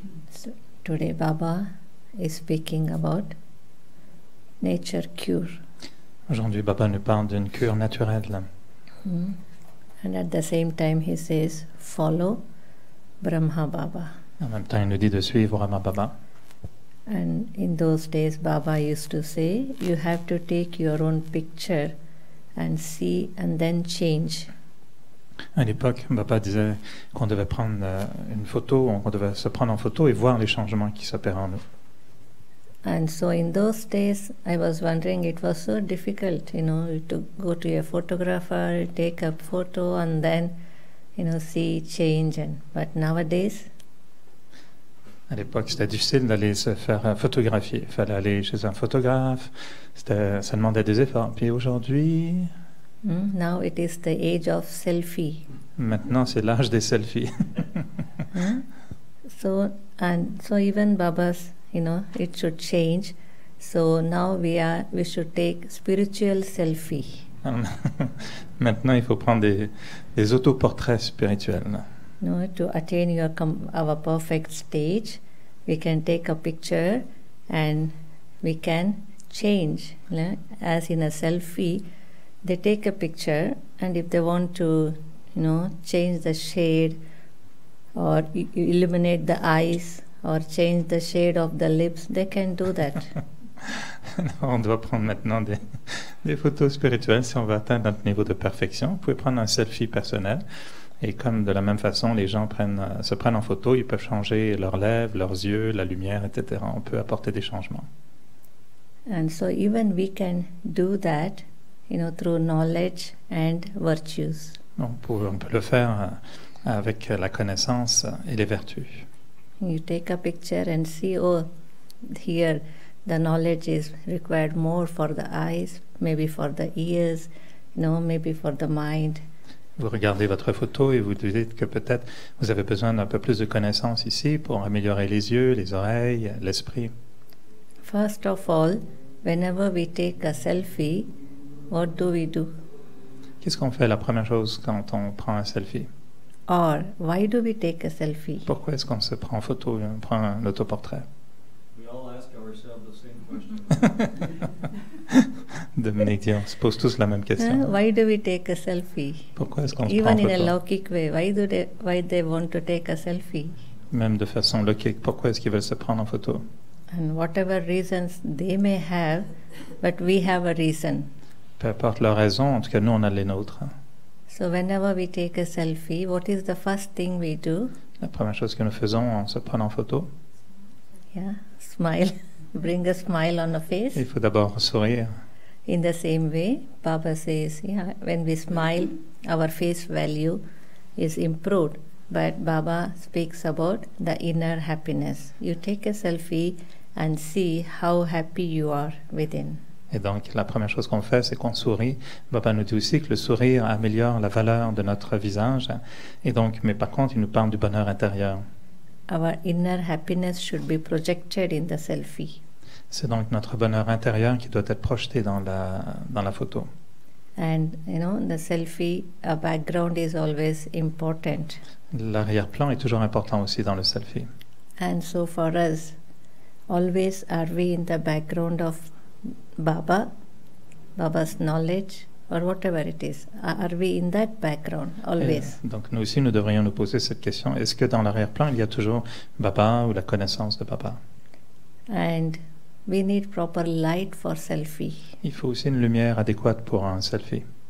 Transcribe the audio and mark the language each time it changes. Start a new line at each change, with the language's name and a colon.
English: So today Baba is speaking about nature cure.
French: Aujourd'hui, Baba nous parle d'une cure naturelle.
English: And at the same time he says, follow Brahma Baba.
French: En même temps, il nous dit de suivre Brahma Baba.
English: And in those days Baba used to say, you have to take your own picture and see and then change.
French: À l'époque, Baba disait qu'on devait prendre une photo, qu'on devait se prendre en photo et voir les changements qui s'opèrent en nous.
English: And so in those days, I was wondering, it was so difficult, to go to a photographer, take a photo, and then, see change. But nowadays,
French: À l'époque, c'était difficile d'aller se faire photographier. Il fallait aller chez un photographe. Ça demandait des efforts. Puis aujourd'hui...
English: now it is the age of selfie.
French: Maintenant, c'est l'âge des selfies.
English: So even Baba's, it should change. So now we should take spiritual selfie.
French: Maintenant, il faut prendre des autoportraits spirituels.
English: To attain our perfect stage, we can take a picture and we can change. As in a selfie, they take a picture, and if they want to, change the shade or illuminate the eyes or change the shade of the lips, they can do that.
French: On doit prendre maintenant des photos spirituelles si on veut atteindre notre niveau de perfection. Vous pouvez prendre un selfie personnel. Et comme de la même façon, les gens se prennent en photo, ils peuvent changer leurs lèvres, leurs yeux, la lumière, etc. On peut apporter des changements.
English: And so even we can do that, through knowledge and virtues.
French: On peut le faire avec la connaissance et les vertus.
English: You take a picture and see, here the knowledge is required more for the eyes, maybe for the ears, maybe for the mind.
French: Vous regardez votre photo et vous dites que peut-être vous avez besoin d'un peu plus de connaissances ici pour améliorer les yeux, les oreilles, l'esprit.
English: First of all, whenever we take a selfie, what do we do?
French: Qu'est-ce qu'on fait la première chose quand on prend un selfie?
English: Or, why do we take a selfie?
French: Pourquoi est-ce qu'on se prend en photo, on prend un autoportrait?
English: We all ask ourselves the same question.
French: Dominique dit, on se pose tous la même question.
English: Why do we take a selfie?
French: Pourquoi est-ce qu'on se prend en
English: Even
French: photo?
English: in a logic way, why they want to take a selfie?
French: Même de façon logique, pourquoi est-ce qu'ils veulent se prendre en photo?
English: And whatever reasons they may have, but we have a reason.
French: Peu importe leur raison, en tout cas nous on a les nôtres.
English: So whenever we take a selfie, what is the first thing we do?
French: La première chose que nous faisons en se prenant en photo,
English: smile. Bring a smile on the face.
French: il faut d'abord sourire.
English: In the same way, Baba says, when we smile, our face value is improved. But Baba speaks about the inner happiness. You take a selfie and see how happy you are within.
French: Et donc, la première chose qu'on fait, c'est qu'on sourit. Baba nous dit aussi que le sourire améliore la valeur de notre visage. Et donc, mais par contre, il nous parle du bonheur intérieur.
English: Our inner happiness should be projected in the selfie.
French: C'est donc notre bonheur intérieur qui doit être projeté dans la photo.
English: And, the selfie, a background is always important.
French: L'arrière-plan est toujours important aussi dans le selfie.
English: And so for us, always are we in the background of Baba's knowledge, or whatever it is? Are we in that background always?
French: Et donc nous aussi, nous devrions nous poser cette question. Est-ce que dans l'arrière-plan, il y a toujours Baba ou la connaissance de Baba?
English: And we need proper light for selfie.
French: Il faut aussi une lumière adéquate pour un selfie.